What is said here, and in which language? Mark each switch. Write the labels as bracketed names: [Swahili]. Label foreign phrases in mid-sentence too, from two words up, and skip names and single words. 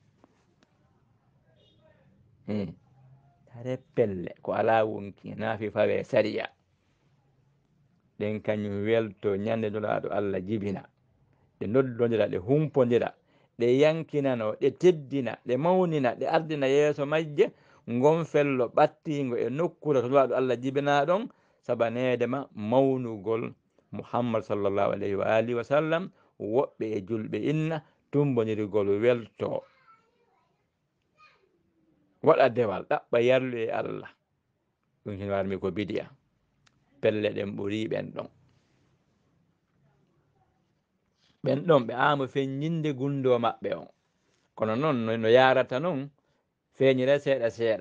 [Fula] Tare pelle ko ala wonki naafi fawe sariya ɗen kañum welto ñande nulaɗo Allah jibina, ɗe noddodira, ɗe humpodira, ɗe yankinano, ɗe teddina, ɗe mawnina, ɗe ardina yeeso majje ngon fello ɓattigo e nokkure to nulaɗo Allah jibina ɗon sabanede ma mawnugol Muhammad [Arabic] صلى الله عليه وعلى آله وسلم. [Fula] woɓɓe e julɓe inna tumbonirgol welto waɗa dewal ɗaɓɓa yarlu e Allah, ɗum hin warmi ko bidiya. pelle ɗen ɓuri ɓen ɗon ɓe ama feññinde gundo maɓɓe on, kono noon no yarata noon feeñire seeɗa seeɗa.